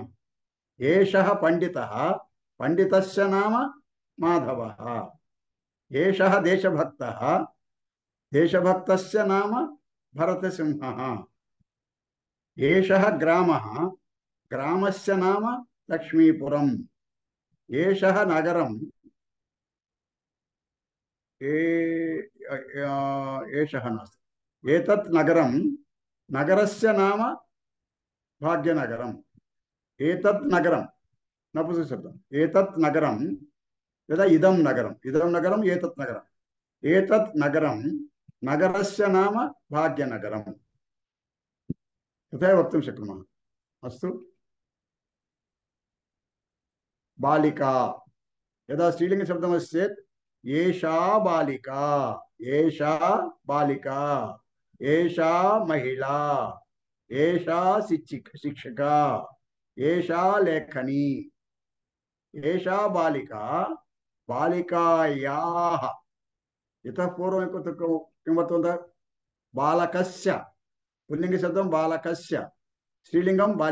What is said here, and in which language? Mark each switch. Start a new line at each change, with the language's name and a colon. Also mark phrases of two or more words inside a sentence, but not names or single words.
Sanskrit: एषः पण्डितः, पण्डितस्य नाम माधवः। एषः देशभक्तः, देशभक्तस्य नाम भरतसिंहः। एषः ग्रामः, ग्रामस्य नाम लक्ष्मीपुरम्। ఏషః నగరం ఏషః నాస్తి ఏతత్ నగరం నగరస్య నామ భాగ్యనగరం ఏతత్ నగరం నపుంసక శబ్దం ఏతత్ నగరం లేదా ఇదం నగరం ఏతత్ నగరం నగరస్య నామ భాగ్యనగరం तथा वक्तुं शक्नुमः अस्तु बालिका यदा स्त्रीलिङ्गशब्दमस्ति चेत् एषा बालिका एषा महिला एषा शिक्षिका एषा लेखनी एषा बालिका बालिकायाः इतः पूर्वं किं वर्तते बालकस्य पुल्लिङ्गशब्दं बालकस्य स्त्रीलिङ्गं